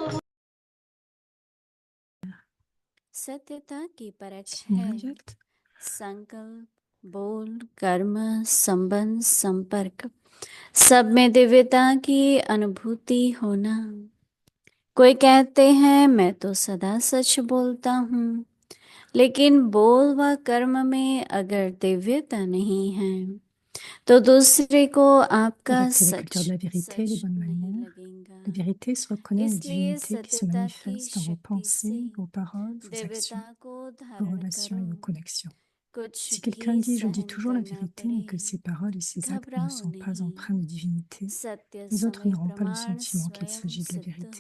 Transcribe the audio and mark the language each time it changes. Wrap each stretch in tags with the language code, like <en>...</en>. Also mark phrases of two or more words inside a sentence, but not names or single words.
<hi>सत्यता की परख है संकल्प बोल कर्म संबंध संपर्क सब में दिव्यता की अनुभूति होना। कोई कहते हैं मैं तो सदा सच बोलता हूँ, लेकिन बोल व कर्म में अगर दिव्यता नहीं है तो दूसरे को आपका सच</hi> <fr>la vérité, les bonnes manières. La vérité se reconnaît les divinités qui se manifestent dans vos pensées, vos paroles, vos actions, vos relations et vos connexions. Si quelqu'un dit je dis toujours la vérité, mais que ses paroles et ses actes ne sont pas empreints de divinité, les autres n'auront pas le sentiment qu'il s'agit de la vérité.</fr>